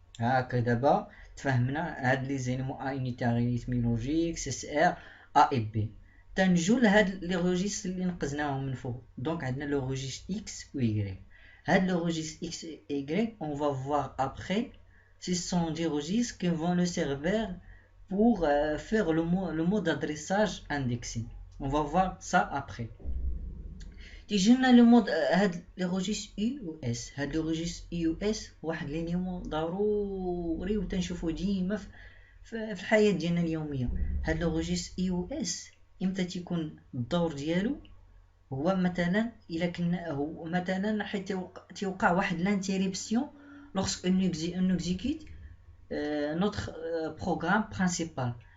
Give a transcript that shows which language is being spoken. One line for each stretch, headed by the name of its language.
Arabic: هاكا دابا تفهمنا هاد لي زيليمون انيتي اريثمي لوجيك سي سي ار ا اي بي. تنجو لهاد لي روجيستر اللي نقزناهم من فوق. دونك عندنا لو روجيستر اكس و y. هاد لو روجيستر اكس و y
French: on va voir après ce sont des registres qui vont nous servir pour faire le mot d'adressage indexé. On va voir ça après.
Arabic: تيجينا لو مود هاد لي روجيستر اي و اس. هاد لو روجيستر اي و اس واحد لينيمون ضروري وتنشوفو ديما في الحياة ديالنا اليومية. هاد لو روجيستر اي و اس امتى تيكون الدور ديالو هو مثلا الا كنا هو مثلا حيت تيوقع واحد لانتيريبسيون
French: lorsque on exécute notre programme principal.